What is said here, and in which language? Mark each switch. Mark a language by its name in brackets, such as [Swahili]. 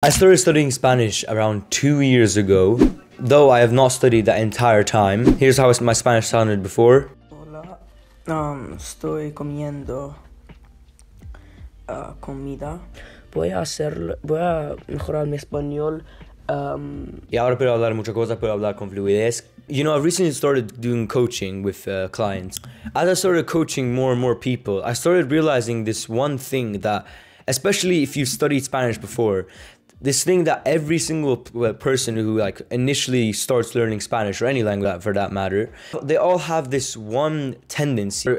[English] I started studying Spanish around 2 years ago, though I have not studied that entire time. Here's how my Spanish sounded before. [Spanish] Hola, estoy comiendo comida. Voy a mejorar mi español. Y ahora puedo hablar muchas cosas, puedo hablar con fluidez. [English] You know, I've recently started doing coaching with clients. As I started coaching more and more people, I started realizing this one thing that, especially if you've studied Spanish before, this thing that every single person who initially starts learning Spanish, or any language for that matter, they all have this one tendency.